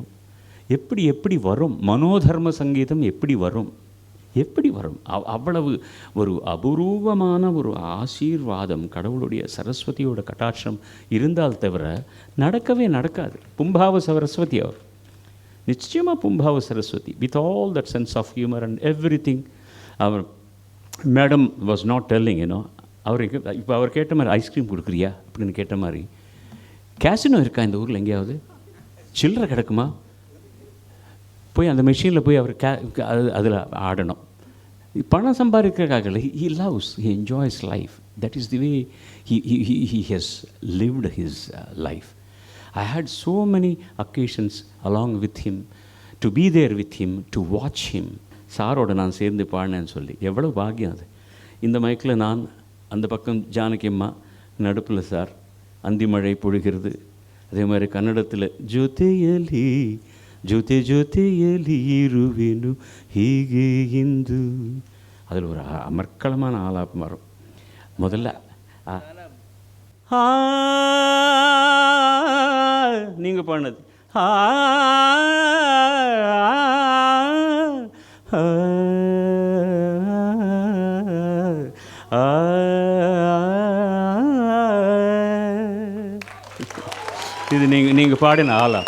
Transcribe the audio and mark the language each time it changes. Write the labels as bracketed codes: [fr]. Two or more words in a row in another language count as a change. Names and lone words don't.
[ta] எப்படி வரும்? மனோதர்ம சங்கீதம் எப்படி வரும்? அவ்வளவு ஒரு அபூர்வமான ஒரு ஆசீர்வாதம், கடவுளுடைய சரஸ்வதியோட கட்டாட்சம் இருந்தால் தவிர நடக்கவே நடக்காது. பும்பாவ சரஸ்வதி அவர், நிச்சயமாக பும்பாவ சரஸ்வதி, [en] with all that sense of humour and every thing. [ta] அவர் [en] madam was not telling [ta] அவருக்கு இப்போ அவர் கேட்ட மாதிரி ஐஸ்கிரீம் கொடுக்குறியா அப்படின்னு கேட்ட மாதிரி, கேசினோ இருக்கா இந்த ஊரில் எங்கேயாவது? சில்லறை கிடக்குமா? போய் அந்த மெஷினில் போய் அவர் அதில் ஆடணும். பணம் சம்பாதிக்கிறதுக்காக [en] he loves, he enjoys life. That is the way he has lived his life. I had so many occasions along with him, to be there with him, to watch him. [ta] சாரோட நான் சேர்ந்து பாடினேன்னு சொல்லி எவ்வளோ பாக்கியம் அது. இந்த மைக்கில் நான், அந்த பக்கம் ஜானகி அம்மா, நடுப்பில் சார், அந்தி மழை பொழிகிறது. அதே மாதிரி கன்னடத்தில் [kn] ஜோதியலி ಜೊತೆ ಜೊತೆಯಲ್ಲಿ ಇರುವೆನು ಹೀಗೆ ಎಂದು. [ta] அதில் ஒரு அமர்க்களமான ஆலாபம் வரும். முதல்ல நீங்கள் பாடினது இது நீங்கள் பாடின ஆலாப்.